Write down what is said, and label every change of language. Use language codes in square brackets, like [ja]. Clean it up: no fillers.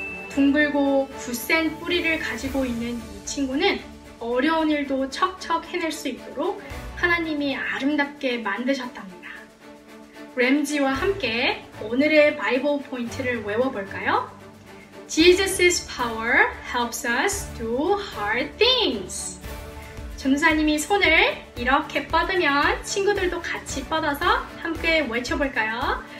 [ko] 둥글고 굳센 뿌리를 가지고 있는 이 친구는 어려운 일도 척척 해낼 수 있도록 하나님이 아름답게 만드셨답니다. 램지와 함께 오늘의 바이블 포인트를 외워볼까요? [en] Jesus' power helps us do hard things. [ko] 전도사님이 손을 이렇게 뻗으면 친구들도 같이 뻗어서 함께 외쳐볼까요?